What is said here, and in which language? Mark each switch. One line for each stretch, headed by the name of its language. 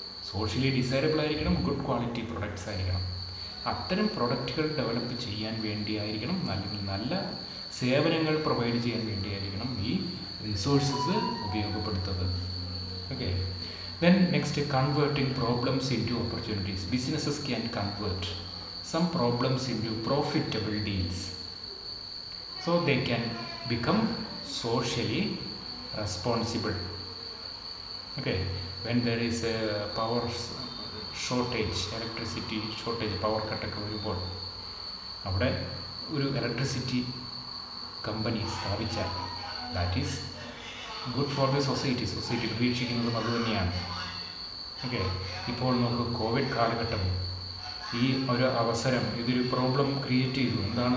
Malayalam: Socially desirable ആയിരിക്കണം, good quality products ആയിരിക്കണം. അത്തരം പ്രൊഡക്റ്റുകൾ ഡെവലപ്പ് ചെയ്യാൻ വേണ്ടിയായിരിക്കണം, അല്ലെങ്കിൽ നല്ല സേവനങ്ങൾ പ്രൊവൈഡ് ചെയ്യാൻ വേണ്ടിയായിരിക്കണം ഈ റിസോഴ്സസ് ഉപയോഗപ്പെടുത്തുന്നത്.
English: Okay, then next, converting problems into opportunities. Businesses can convert some problems into profitable deals, so they can become socially responsible. Okay, when there is a power shortage, electricity shortage, power cut
Malayalam: ഒക്കെ വരുമ്പോൾ അവിടെ ഒരു electricity company സ്ഥാപിച്ചാൽ
English: That is good for the society.
Malayalam: Society പ്രതീക്ഷിക്കുന്നതും അതുതന്നെയാണ്. Okay, ഇപ്പോൾ നമുക്ക് Covid കാലഘട്ടം ഈ ഒരു അവസരം ഇതൊരു പ്രോബ്ലം ക്രിയേറ്റ് ചെയ്തു. എന്താണ്?